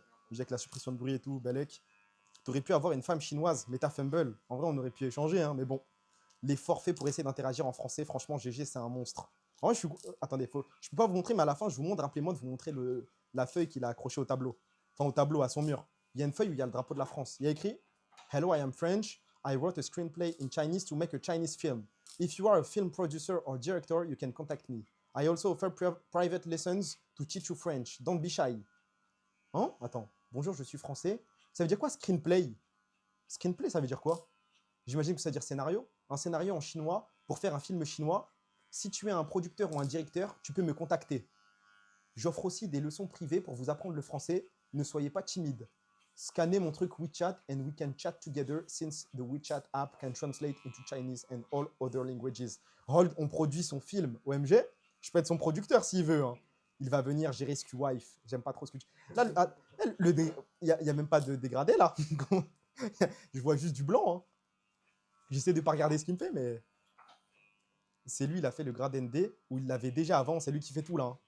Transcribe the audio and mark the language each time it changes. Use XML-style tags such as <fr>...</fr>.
<fr>J'ai avec la suppression de bruit et tout, Belek. T'aurais pu avoir une femme chinoise, mais t'as Fumble. En vrai, on aurait pu échanger, hein, mais bon. Les forfaits pour essayer d'interagir en français, franchement, GG, c'est un monstre. En vrai, attendez, je peux pas vous montrer, mais à la fin, je vous montre, rappelez-moi de vous montrer la feuille qu'il a accrochée au tableau. Enfin, au tableau, à son mur. Il y a une feuille où il y a le drapeau de la France. Il y a écrit «</fr> <en>Hello, I am French. I wrote a screenplay in Chinese to make a Chinese film. If you are a film producer or director, you can contact me. I also offer private lessons to teach you French. Don't be shy. »</en> <fr>Hein? Attends. Bonjour, je suis français. Ça veut dire quoi, screenplay? Screenplay, ça veut dire quoi? J'imagine que ça veut dire scénario. Un scénario en chinois, pour faire un film chinois, si tu es un producteur ou un directeur, tu peux me contacter. J'offre aussi des leçons privées pour vous apprendre le français. Ne soyez pas timide. Scannez mon truc</fr> <en>WeChat and we can chat together since the WeChat app can translate into Chinese and all other languages.</en> <fr>Hold, on produit son film. OMG, je peux être son producteur s'il veut, hein. Il va venir gérer SQ-Wife. J'aime pas trop ce que tu... Là, il n'y a même pas de dégradé, là. Je vois juste du blanc, hein. J'essaie de ne pas regarder ce qu'il me fait, mais... C'est lui, il a fait le grade ND, où il l'avait déjà avant. C'est lui qui fait tout, là, hein.</fr>